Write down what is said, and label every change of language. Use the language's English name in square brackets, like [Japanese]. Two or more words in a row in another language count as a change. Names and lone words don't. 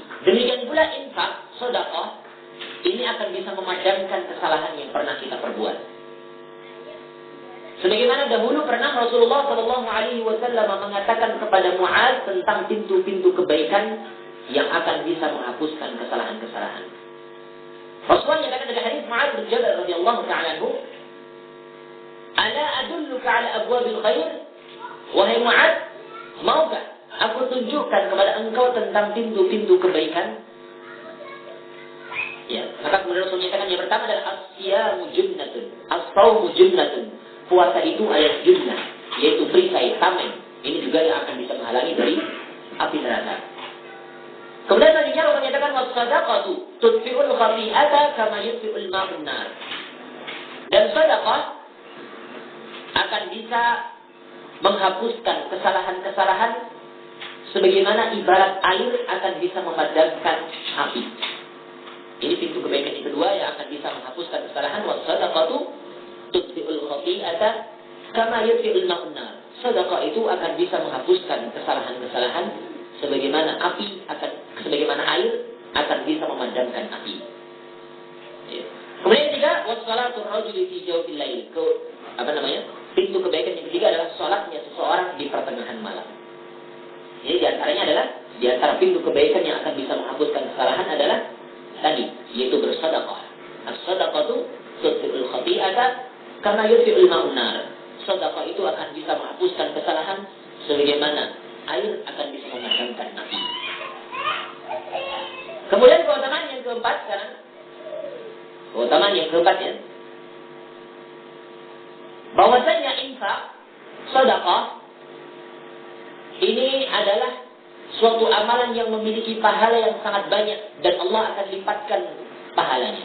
[Indonesian] Demikian pula infak, sedekah, ini akan bisa memadamkan kesalahan yang pernah kita perbuat. Sebagaimana dahulu pernah Rasulullah [Arabic] صلى الله عليه وسلم [Indonesian] mengatakan kepada Mu'adz tentang pintu-pintu kebaikan yang akan bisa menghapuskan kesalahan-kesalahan. Rasulullah menyatakan dalam hadis Mu'adz bin Jabal [Arabic] رضي الله تعالى عنه, "ألا أدلك على أبواب الخير?" [Indonesian] Wahai Mu'adz, maukah aku tunjukkan kepada engkau tentang pintu-pintu kebaikan? Ya, maka kemudian Rasul menyatakan yang pertama adalah [Arabic] الصيام جنة، الصوم جنة. [Indonesian] Puasa itu adalah junnah, yaitu perisai, tameng. Ini juga yang akan bisa menghalangi dari api neraka. Kemudian selanjutnya Allah menyatakan [Arabic] والصدقة تطفئ الخطيئة كما يطفئ الماء النار. [Indonesian] Dan sedekah akan bisa menghapuskan kesalahan-kesalahan sebagaimana ibarat air akan bisa memadamkan api. Ini pintu kebaikan yang kedua yang akan bisa menghapuskan kesalahan. [Arabic] والصدقة تطفئ الخطيئة كما يطفئ الماء النار. [Indonesian] Sedekah itu akan bisa menghapuskan kesalahan-kesalahan sebagaimana air akan bisa memadamkan api. Ya. Kemudian yang ketiga, [Arabic] وصلاة الرجل في جوف الليل. [Indonesian] Pintu kebaikan yang ketiga adalah salatnya seseorang di pertengahan malam. Ini diantaranya adalah diantara pintu kebaikan yang akan bisa menghapuskan kesalahan adalah tadi, yaitu bersedekah. [Arabic] الصدقة تطفئ الخطيئة كما يطفئ الماء النار. [Indonesian] Sedekah itu akan bisa menghapuskan kesalahan sebagaimana air akan bisa memadamkan api. Kemudian keutamaan yang keempat sekarang. Keutamaan yang keempat ya. Bahwasanya infak, sedekah ini adalah suatu amalan yang memiliki pahala yang sangat banyak dan Allah akan lipatkan pahalanya.